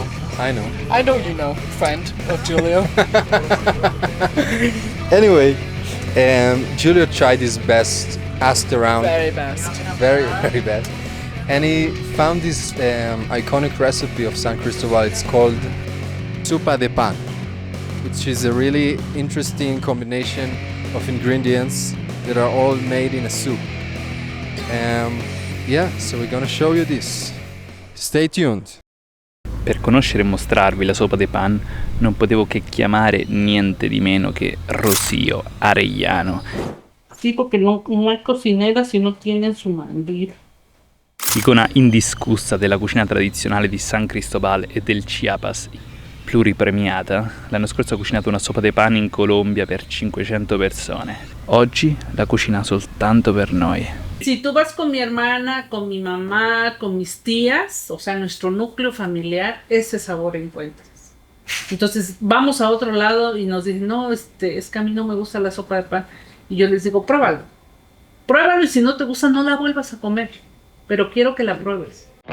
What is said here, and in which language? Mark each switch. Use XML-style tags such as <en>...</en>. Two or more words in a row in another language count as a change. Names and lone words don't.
<en>I know you know, friend of Giulio. Anyway, Giulio tried his best, asked around. Very best. Very bad. And he found this iconic recipe of San Cristobal. It's called</en> <es>sopa de pan,</es> <en>which is a really interesting combination of ingredients that are all made in a soup. So we're gonna show you this. Stay tuned.</en> <it>Per conoscere e mostrarvi la</it> <es>sopa de pan</es> <it>non potevo che chiamare niente di meno che Rocío Arellano.</it> <es>Sí, porque no hay cocinera si no tienen su mandil.</es> <it>Icona indiscussa della cucina tradizionale di San Cristobal e del Chiapas, pluripremiata. L'anno scorso ha cucinato una</it> <es>sopa de pan</es> <it>in Colombia per 500 persone. Oggi la cucina soltanto per noi.</it> <es>Si tú vas con mi hermana, con mi mamá, con mis tías, o sea, nuestro núcleo familiar, ese sabor encuentras. Entonces vamos a otro lado y nos dicen, no, es que a mí no me gusta la sopa de pan. Y yo les digo, pruébalo. Pruébalo, y si no te gusta, no la vuelvas a comer. Pero quiero que la pruebes.</es>